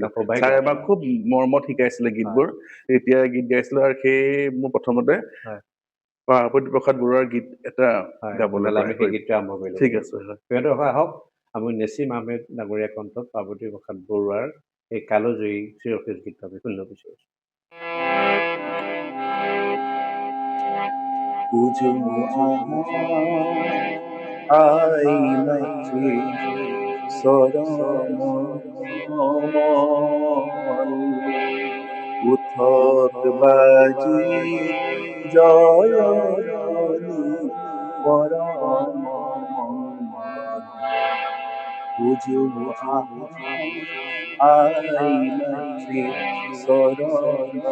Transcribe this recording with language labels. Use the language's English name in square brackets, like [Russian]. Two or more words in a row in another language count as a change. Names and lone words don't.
[Assamese] ছাৰে আমাক খুব মৰমত শিকাইছিলে গীতবোৰ। এতিয়া গীত গাইছিলো আৰু সেই মোৰ প্ৰথমতে পাৰ্বতী প্ৰসাদ বৰুৱাৰ গীত এটা গাবলৈ আমি সেই গীতটো আৰম্ভ কৰিলো। ঠিক আছে। আহক আমি নেছিম আহমেদ ডাঙৰীয়া কণ্ঠত পাৰ্বতী প্ৰসাদ বৰুৱাৰ এই কালজয়ী চিৰসেউজ গীতটো আমি শুনিব বিচাৰিছো। পুজো আই মাতৃ চরণ উথক বাজি জয় ধ্বনি পরম পুজো আই মাতৃ চরণ